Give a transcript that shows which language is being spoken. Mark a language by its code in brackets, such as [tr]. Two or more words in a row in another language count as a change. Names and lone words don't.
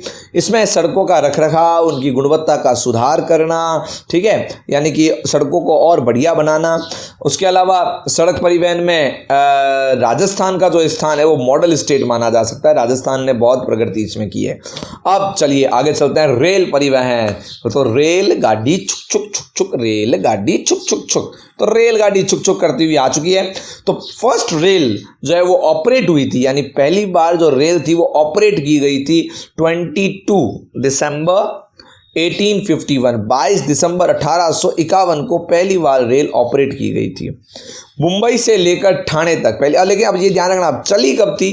[hi] इसमें सड़कों का रखरखाव, उनकी गुणवत्ता का सुधार करना, ठीक है, यानी कि सड़कों को और बढ़िया बनाना। उसके अलावा सड़क परिवहन में राजस्थान का जो स्थान है वो मॉडल स्टेट माना जा सकता है। राजस्थान ने बहुत प्रगति इसमें की है। अब चलिए आगे चलते हैं रेल परिवहन। तो रेलगाड़ी छुक छुक छुक छुक, रेलगाड़ी छुक छुक छुक, तो रेलगाड़ी छुक छुक करती हुई आ चुकी है। तो फर्स्ट रेल जो है वो ऑपरेट हुई थी, यानी पहली बार जो रेल थी वो ऑपरेट की गई थी 22 दिसंबर 1851, 22 दिसंबर 1851 को पहली बार रेल ऑपरेट की गई थी। मुंबई से लेकर ठाणे तक पहले, लेकिन अब ये ध्यान रखना, अब चली कब थी?